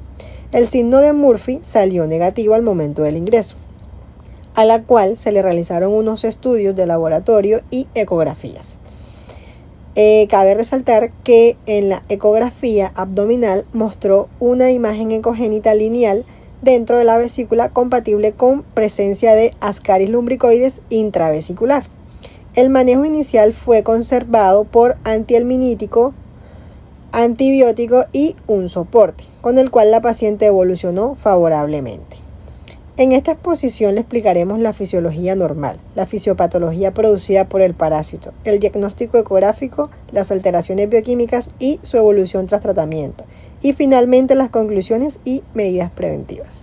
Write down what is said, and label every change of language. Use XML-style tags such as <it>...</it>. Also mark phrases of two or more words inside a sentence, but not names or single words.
<es>El signo de Murphy salió negativo al momento del ingreso, a la cual se le realizaron unos estudios de laboratorio y ecografías. Cabe resaltar que en la ecografía abdominal mostró una imagen ecogénita lineal dentro de la vesícula compatible con presencia de Ascaris lumbricoides intravesicular. El manejo inicial fue conservado por antihelminítico, antibiótico y un soporte, con el cual la paciente evolucionó favorablemente. En esta exposición le explicaremos la fisiología normal, la fisiopatología producida por el parásito, el diagnóstico ecográfico, las alteraciones bioquímicas y su evolución tras tratamiento, y finalmente las conclusiones y medidas preventivas.</es>